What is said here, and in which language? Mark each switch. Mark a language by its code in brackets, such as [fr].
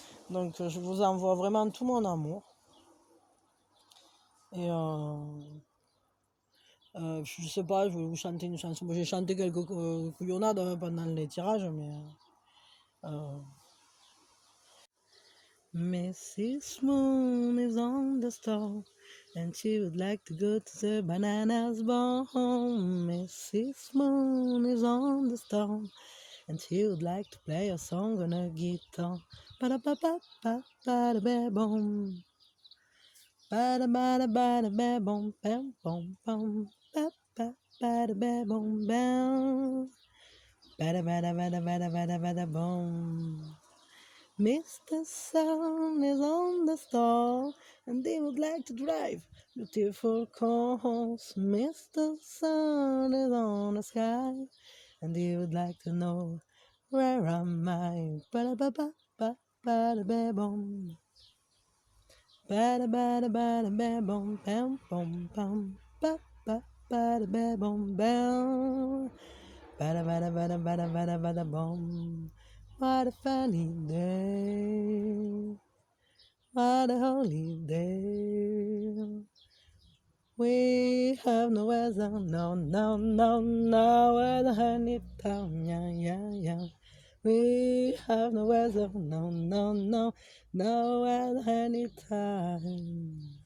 [fr] Donc, je vous envoie vraiment tout mon amour. Et je sais pas, je vais vous chanter une chanson. J'ai chanté quelques couillonnades pendant les tirages, mais... [en] Mrs. Moon is on the stove, and she would like to go to the bananas barn. Mrs. Moon is on the stove, and she would like to play a song on her guitar. Ba-da-ba-ba-ba-ba-da-ba-boom. Ba-da-ba-da-ba-da-ba-boom, bam, boom, boom. Ba-ba-ba-da-ba-boom, bam. Ba-da-ba-da-ba-da-ba-da-ba-da-ba-da-boom. Mr. Sun is on the store, and they would like to drive beautiful cars. Mr. Sun is on the sky, and they would like to know where am I? Ba-da-ba-ba-ba-ba-da-ba-boom. Ba-da-ba-da-ba-da-ba-boom, bam, boom, bam. Ba-ba-ba-da-ba-boom, bam. Ba-da-ba-da-ba-da-ba-da-ba-da-boom. What a funny day, what a holy day. We have no weather, no, no, no, no weather anytime, yeah, yeah, yeah. We have no weather, no, no, no, no weather anytime.